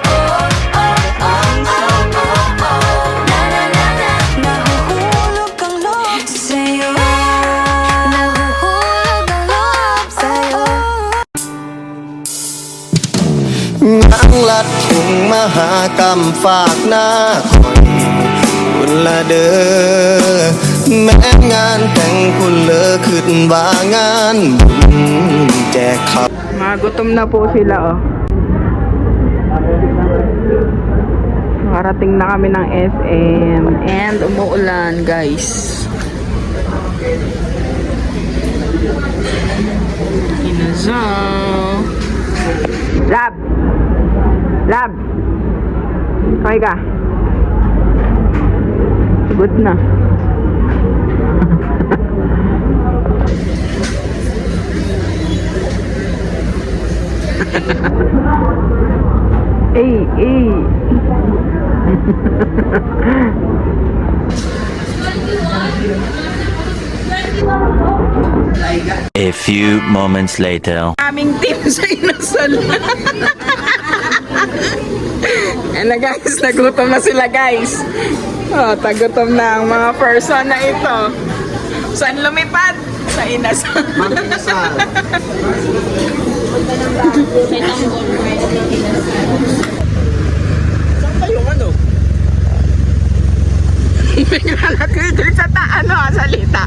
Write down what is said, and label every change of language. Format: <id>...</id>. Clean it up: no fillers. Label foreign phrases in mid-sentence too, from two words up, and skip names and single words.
<tl>Na-na-na-na, nahuhulog ang loob sa'yo. Nahuhulog ang loob sa'yo. Ang lat kong mahakam phạc na คนคนละเด้อแม้งานแต่งคุณเลอขึ้นว่างานบุญแจกข้าว Magutom na po sila, oh. Nakarating na kami ng SM and umuulan, guys. Inazaw. Lab! Lab! Okay ka? Sagot na. Ey, ey.</tl> <en>A few moments later.</en> <tl>Aming team sa Inasal. Ano guys, nagutom na sila guys. Oh, tagutom na ang mga person na ito. Saan lumipad? Sa Inasal. Bigla nagkikil sa salita.</tl>